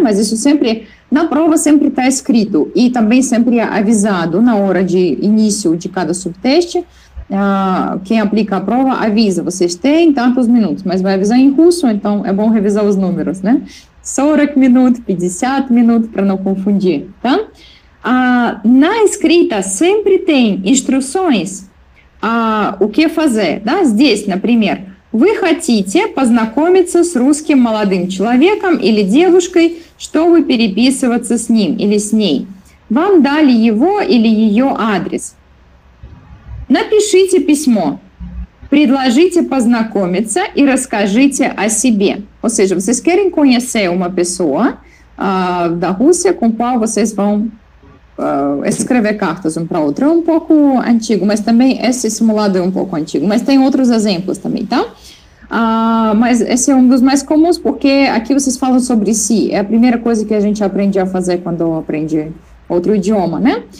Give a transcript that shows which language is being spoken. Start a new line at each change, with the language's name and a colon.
Portuguese: Mas isso sempre, na prova, sempre está escrito, e também sempre é avisado na hora de início de cada subteste. Quem aplica a prova avisa, vocês têm tantos minutos, mas vai avisar em russo, então é bom revisar os números, né? 40 minutos, 50 minutos, para não confundir, tá? Na escrita, sempre tem instruções, o que fazer,
Russian: да, здесь, например, вы хотите познакомиться с русским молодым человеком или девушкой, чтобы переписываться с ним или с ней. Вам дали его или ее адрес. Напишите письмо, предложите познакомиться и расскажите о себе.
Portuguese: Ou seja, vocês querem conhecer uma pessoa da Rússia com qual vocês vão escrever cartas um para o outro. É um pouco antigo, mas também esse simulado é um pouco antigo, mas tem outros exemplos também, tá? Mas esse é um dos mais comuns, porque aqui vocês falam sobre si, é a primeira coisa que a gente aprende a fazer quando aprende outro idioma, né?